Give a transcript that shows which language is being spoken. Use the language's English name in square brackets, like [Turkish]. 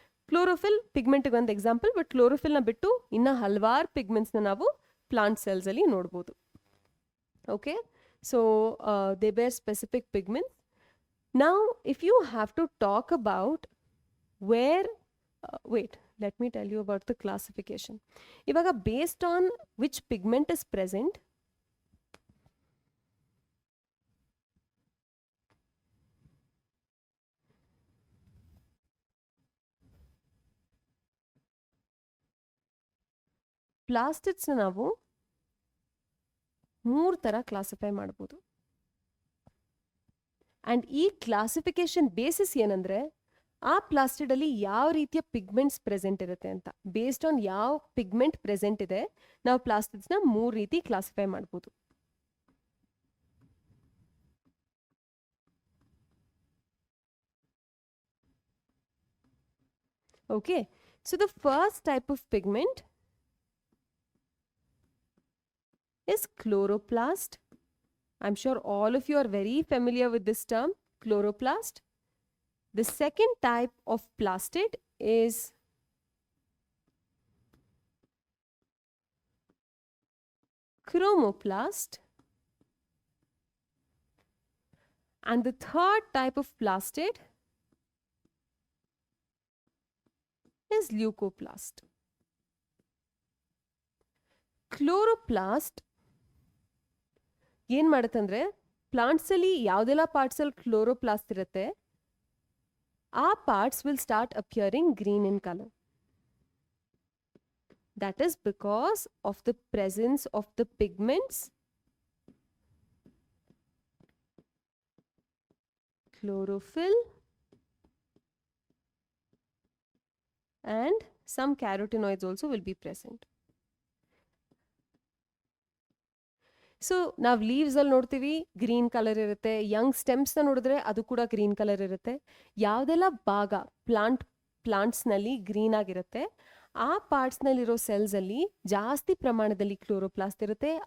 [Kannada] Chlorophyll ಪಿಗ್ಮೆಂಟ್ಗೆ ಒಂದು example. But ಕ್ಲೋರೋಫಿಲ್ನ ಬಿಟ್ಟು ಇನ್ನೂ ಹಲವಾರು ಪಿಗ್ಮೆಂಟ್ಸ್ನ ನಾವು ಪ್ಲಾಂಟ್ ಸೆಲ್ಸಲ್ಲಿ ನೋಡ್ಬೋದು. [English] Okay, so they bear specific pigments. Now if you have to talk about where let me tell you about the classification. [Kannada] Ivaga [English] based on which pigment is present, plastids [Kannada] na ನಾವು 3 ತರ classify ಮಾಡಬಹುದು. And ಈ classification basis ಏನಂದ್ರೆ ಆ ಪ್ಲಾಸ್ಟಿಡ್ ಅಲ್ಲಿ ಯಾವ ರೀತಿಯ ಪಿಗ್ಮೆಂಟ್ಸ್ ಪ್ರೆಸೆಂಟ್ ಇರುತ್ತೆ ಅಂತ. ಬೇಸ್ಡ್ ಆನ್ ಯಾವ ಪಿಗ್ಮೆಂಟ್ ಪ್ರೆಸೆಂಟ್ ಇದೆ ನಾವು ಪ್ಲಾಸ್ಟಿಡ್ಸ್ನ 3 ರೀತಿ ಕ್ಲಾಸಿಫೈ ಮಾಡ್ಬೋದು. [English] Okay, so the first type of pigment is chloroplast. I'm sure all of you are very familiar with this term, chloroplast. The second type of plastid is chromoplast. And the third type of plastid is leucoplast. [Kannada] Chloroplast ಏನು ಮಾಡುತ್ತಂದ್ರೆ ಪ್ಲಾಂಟ್ಸಲ್ಲಿ ಯಾವುದೆಲ್ಲ ಪಾರ್ಟ್ಸಲ್ಲಿ chloroplast ಇರುತ್ತೆ ಆ [English] parts will start appearing green in color. That is because of the presence of the pigments chlorophyll and some carotenoids also will be present. [Kannada] So ನಾವು ಲೀವ್ಸಲ್ಲಿ ನೋಡ್ತೀವಿ green colour ಇರುತ್ತೆ, Young ಸ್ಟೆಮ್ಸ್ನ ನೋಡಿದ್ರೆ ಅದು ಕೂಡ ಗ್ರೀನ್ ಕಲರ್ ಇರುತ್ತೆ. ಯಾವುದೆಲ್ಲ ಭಾಗ ಪ್ಲಾಂಟ್ಸ್ನಲ್ಲಿ ಗ್ರೀನ್ ಆಗಿರುತ್ತೆ ಆ ಪಾರ್ಟ್ಸ್ನಲ್ಲಿರೋ ಸೆಲ್ಸಲ್ಲಿ ಜಾಸ್ತಿ ಪ್ರಮಾಣದಲ್ಲಿ ಕ್ಲೋರೋಪ್ಲಾಸ್ಟ್ ಇರುತ್ತೆ.